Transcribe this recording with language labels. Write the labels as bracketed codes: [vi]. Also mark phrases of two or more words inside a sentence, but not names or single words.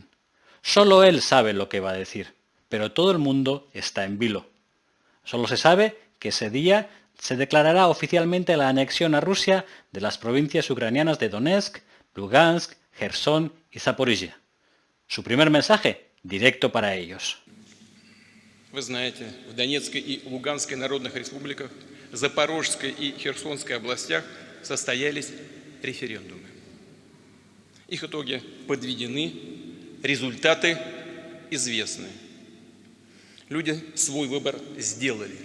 [es] Solo él sabe lo que va a decir, pero todo el mundo está en vilo. Solo se sabe que ese día se declarará oficialmente la anexión a Rusia de las provincias ucranianas de Donetsk, Lugansk, Gerson y Zaporizhia. Su primer mensaje, directo para ellos. [ru] Вы знаете, в Донецкой и Луганской народных республиках, Запорожской и Херсонской областях состоялись референдумы. Их итоги подведены, результаты известны. Люди свой выбор сделали.